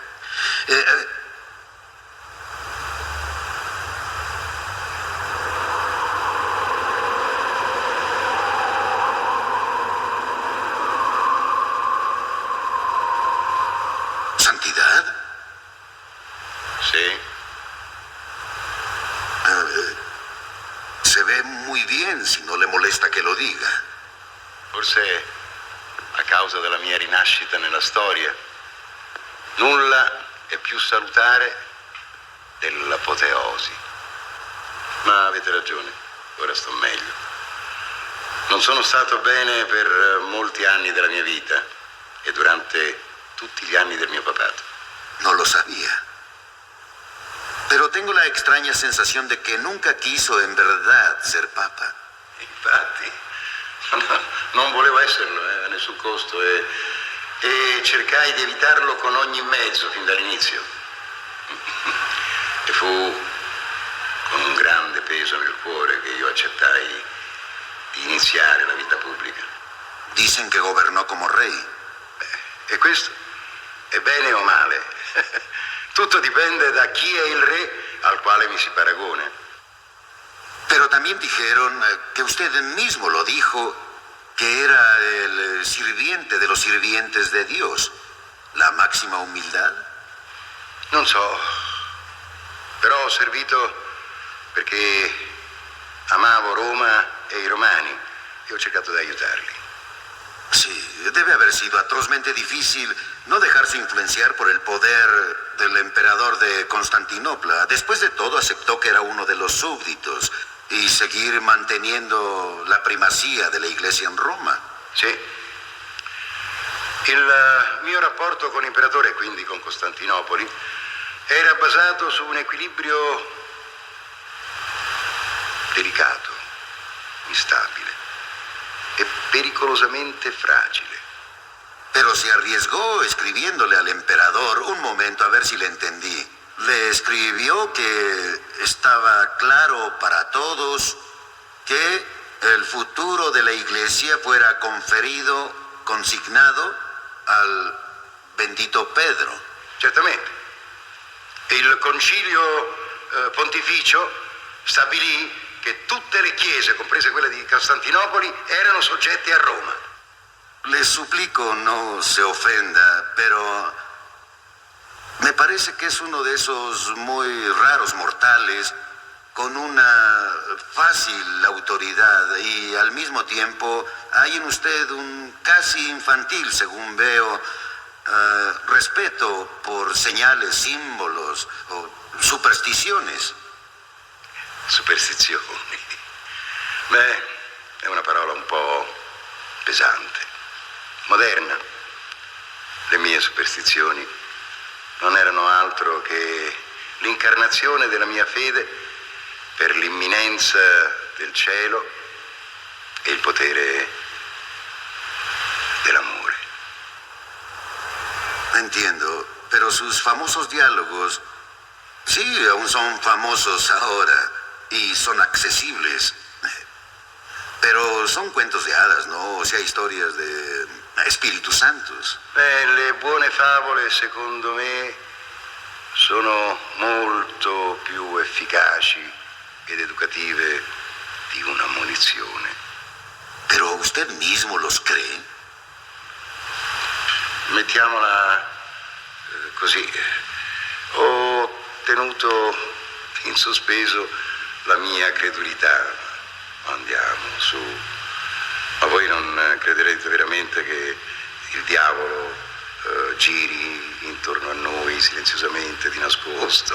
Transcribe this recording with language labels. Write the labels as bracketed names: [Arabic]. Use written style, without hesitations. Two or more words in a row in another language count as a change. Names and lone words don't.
[Spanish] ¿Santidad? Sí. Se ve muy bien, si no le molesta che lo diga. [Italian] Forse a causa della mia rinascita nella storia, nulla è più salutare dell'apoteosi. Ma avete ragione, ora sto meglio. Non sono stato bene per molti anni della mia vita e durante tutti gli anni del mio papato. [Spanish] No lo sabía. Pero tengo la extraña sensación de que nunca quiso en verdad ser papa. [Italian] Infatti, non volevo esserlo a nessun costo e cercai di evitarlo con ogni mezzo fin dall'inizio. E fu con un grande peso nel cuore che io accettai di iniziare la vita pubblica. [Spanish] Dicen que gobernó como rey. [Italian] E questo è bene o male? Tutto dipende da chi è il re al quale mi si paragona. [Spanish] Pero también dijeron que usted mismo lo dijo, que era el sirviente de los sirvientes de Dios. La máxima humildad. [Italian] Non so, però ho servito perché amavo Roma e i romani e ho cercato di aiutarli. [Spanish] Sí, debe haber sido atrozmente difícil no dejarse influenciar por el poder del emperador de Constantinopla. Después de todo, aceptó que era uno de los súbditos y seguir manteniendo la primacía de la Iglesia en Roma. [Italian] Sì. Il mio rapporto con l'imperatore e quindi con Costantinopoli era basato su un equilibrio delicato, instabile e pericolosamente fragile. [Spanish] Pero se arriesgó escribiéndole al emperador, un momento, a ver si le entendí. Le escribió que estaba claro para todos que el futuro de la iglesia fuera conferido, consignado al bendito Pedro. [Italian] Certamente. Il concilio pontificio stabilì che tutte le chiese, comprese quelle di Costantinopoli, erano soggette a Roma. [Spanish] Le suplico no se ofenda, pero me parece que es uno de esos muy raros mortales con una fácil autoridad y al mismo tiempo hay en usted un casi infantil, según veo, respeto por señales, símbolos o supersticiones. [Italian] Superstizioni. Beh, è una parola un po' pesante, moderna. Le mie superstizioni non erano altro che l'incarnazione della mia fede per l'imminenza del cielo e il potere dell'amore. [Spanish] Entiendo, pero sus famosos diálogos, sí, aún son famosos ahora y son accesibles. Pero son cuentos de hadas, ¿no? O sea, historias de espíritus santos. [Italian] Le buone favole, secondo me, sono molto più efficaci ed educative di una munizione. [Spanish] ¿Pero usted mismo los cree? [Italian] Mettiamola così. Ho tenuto in sospeso la mia credulità. Andiamo, su. Ma voi non crederete veramente che il diavolo giri intorno a noi silenziosamente, di nascosto?